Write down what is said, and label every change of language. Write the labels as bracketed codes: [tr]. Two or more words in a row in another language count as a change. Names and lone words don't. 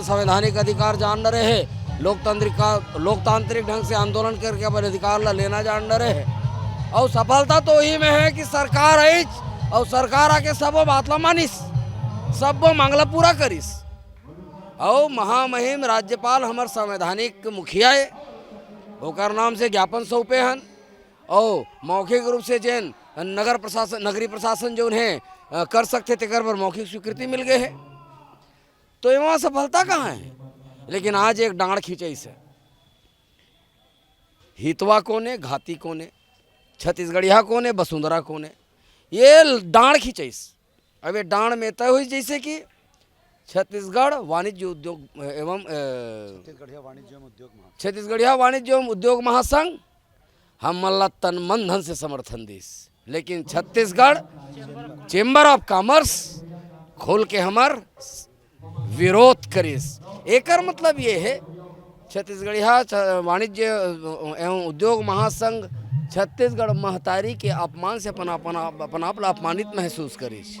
[hne] संवैधानिक अधिकार जान रहे है, लोकतांत्रिक ढंग से आंदोलन करके अपन अधिकार ला लेना जान रहे है। और सफलता तो ही में है कि सरकार आई और सरकार आके सबो बात ला मानिस, सबो मांगला पूरा करिस। और महामहिम राज्यपाल हमार संवैधानिक मुखिया है, ओकर नाम से ज्ञापन सौंपे हन। और मौखिक रूप से जैन नगरीय प्रशासन जो है कर सकते तेकर पर मौखिक स्वीकृति मिल गए है। तो यहाँ सफलता कहाँ है? लेकिन आज एक डांड खींचे से हितवा कोने, घाती कोने, छत्तीसगढ़िया कोने, वसुंधरा कोने, ये डांड खींचे। अब ये डांड में तय हुई जैसे कि छत्तीसगढ़ वाणिज्य उद्योग एवं छत्तीसगढ़िया वाणिज्य एवं उद्योग महासंघ हम मल्ला तन मन धन से समर्थन दीस, लेकिन छत्तीसगढ़ चेंबर ऑफ कॉमर्स खोल के हमार विरोध करिस। एकर मतलब ये है छत्तीसगढ़िया वाणिज्य एवं उद्योग महासंघ छत्तीसगढ़ महतारी के अपमान से अपन आप अपमानित महसूस करिस।